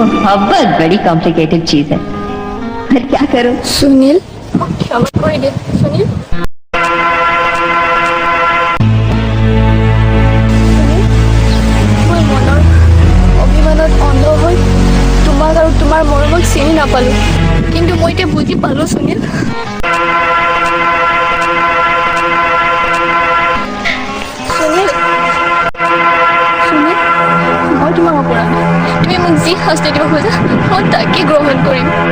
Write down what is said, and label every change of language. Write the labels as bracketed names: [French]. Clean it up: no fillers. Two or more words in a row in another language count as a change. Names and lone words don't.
[Hindi] मोहब्बत बड़ी कॉम्प्लिकेटेड चीज है, पर क्या करो। सुनील क्षमा कर दे सुनील। [Assamese] মই মনৰ অভিমানত অন্ধ হৈ তোমাক আৰু তোমাৰ মৰমক চিনি নাপালো, কিন্তু মই এতিয়া বুজি পালো সুনীল। সুনীল সুনীল মই তোমাক অপৰাধ, তুমি মোক যি শাস্তি দিব খোজা মই তাকে গ্ৰহণ কৰিম।